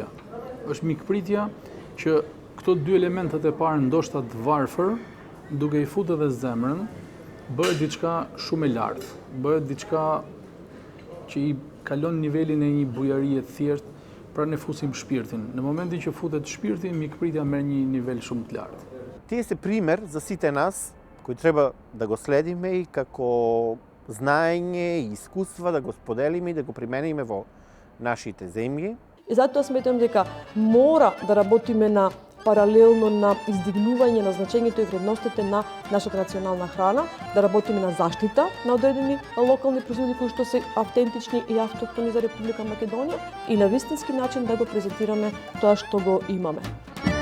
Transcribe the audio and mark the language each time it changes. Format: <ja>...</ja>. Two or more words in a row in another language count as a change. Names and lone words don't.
<sq>Është mikpritja që këto dy elementet e parë ndoshta të varfër, duke i futur edhe zemrën, bëhet diçka shumë e lartë. Bëhet diçka që i kalon nivelin e një bujarie të thjeshtë, pra ne fusim shpirtin. Në momentin që futet shpirti, mikpritja merr një nivel shumë të lartë.</sq> <mk>Тие се пример за сите нас кои треба да го следиме и како знаење и искуства да го споделиме и да го примениме во нашите земји. И затоа сметам дека мора да работиме на паралелно на издигнување на значењето и вредностите на нашата национална храна, да работиме на заштита на одредени локални производи кои што се автентични и автохтони за Република Македонија и на вистински начин да го презентираме тоа што го имаме.</mk>